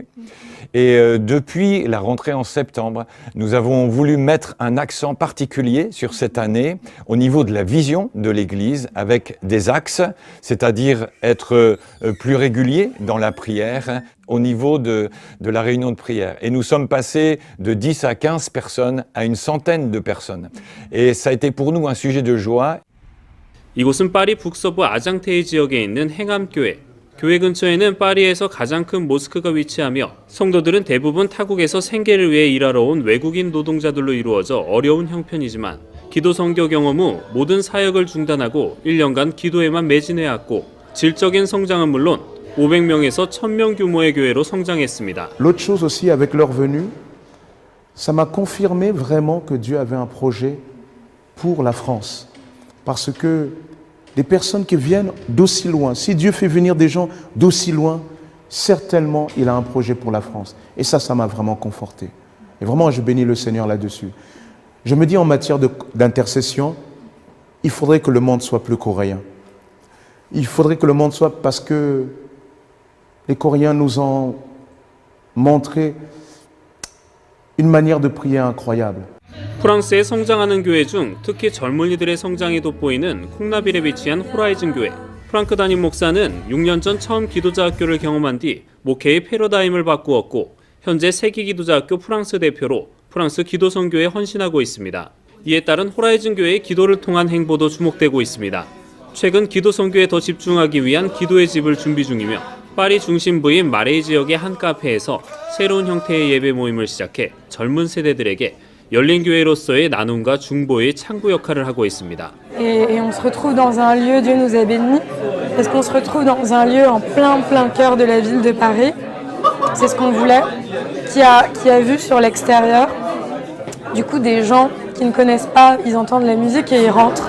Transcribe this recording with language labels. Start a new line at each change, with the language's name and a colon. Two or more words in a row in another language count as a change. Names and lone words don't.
French: Et depuis la rentrée en septembre, nous avons voulu mettre un accent particulier sur cette année au niveau de la vision de l'Église avec des axes, c'est-à-dire être plus régulier dans la prière au niveau de la réunion de prière. Et nous sommes passés de 10 à 15 personnes à une centaine de personnes. Et ça a été pour nous un sujet de joie.
Korean: 이곳은 파리 북서부 아장테이 지역에 있는 행암교회. 교회 근처에는 파리에서 가장 큰 모스크가 위치하며 성도들은 대부분 타국에서 생계를 위해 일하러 온 외국인 노동자들로 이루어져 어려운 형편이지만 기도 선교 경험 후 모든 사역을 중단하고 1년간 기도에만 매진해왔고 질적인 성장은 물론 500명에서 1000명 규모의 교회로 성장했습니다.
French: L'autre chose aussi avec leur venue, ça m'a confirmé vraiment que Dieu avait un projet pour la France. Parce que les personnes qui viennent d'aussi loin, si Dieu fait venir des gens d'aussi loin, certainement il a un projet pour la France. Et ça m'a vraiment conforté. Et vraiment, je bénis le Seigneur là-dessus. Je me dis en matière d'intercession, il faudrait que le monde soit plus coréen. Il faudrait que le monde soit, parce que les Coréens nous ont montré une manière de prier incroyable.
Korean: 프랑스의 성장하는 교회 중 특히 젊은이들의 성장이 돋보이는 콩나빌에 위치한 호라이즌 교회. 프랑크 담임 목사는 6년 전 처음 기도자 학교를 경험한 뒤 목회의 패러다임을 바꾸었고 현재 세계 기도자 학교 프랑스 대표로 프랑스 기도 선교에 헌신하고 있습니다. 이에 따른 호라이즌 교회의 기도를 통한 행보도 주목되고 있습니다. 최근 기도 선교에 더 집중하기 위한 기도의 집을 준비 중이며 파리 중심부인 마레이 지역의 한 카페에서 새로운 형태의 예배 모임을 시작해 젊은 세대들에게 열린 교회로서의 나눔과 중보의 창구 역할을 하고 있습니다.
French: Et on se retrouve dans un lieu, Dieu nous a bénis, parce qu'on se retrouve dans un lieu en plein cœur de la ville de Paris. C'est ce qu'on voulait, qui a vu sur l'extérieur, du coup des gens qui ne connaissent pas, ils entendent la musique et ils rentrent.